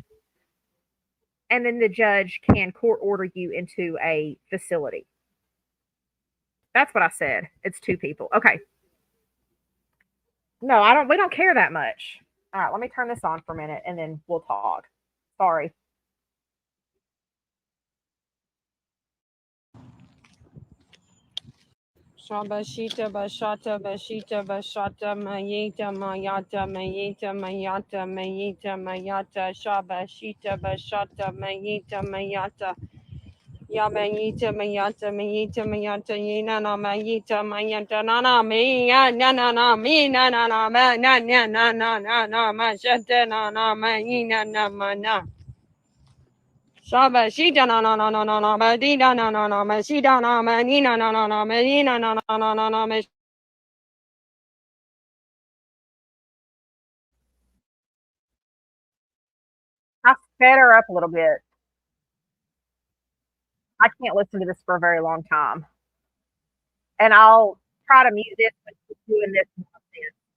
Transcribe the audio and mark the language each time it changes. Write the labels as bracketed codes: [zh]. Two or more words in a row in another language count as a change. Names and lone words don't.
[en] And then the judge can court order you into a facility. That's what I said. It's 2 people. Okay. No, I don't we don't care that much. All right, let me turn this on for a minute and then we'll talk. Sorry. Shabashita Bashata Bashita Bashata Mayeta Mayata Mayeta Mayata Mayeta Mayata Shabashita Bashata Mayeta Mayata Yamayita Mayata Mayita Mayata Yena na Mayita Mayata Nana me ya na me na ma na mashata na mayina na mana Shaba Shita na Madina na Mashida na Manina na Manina na I sped her up a little bit. I can't listen to this for a very long time. And I'll try to mute this when she's doing this nonsense.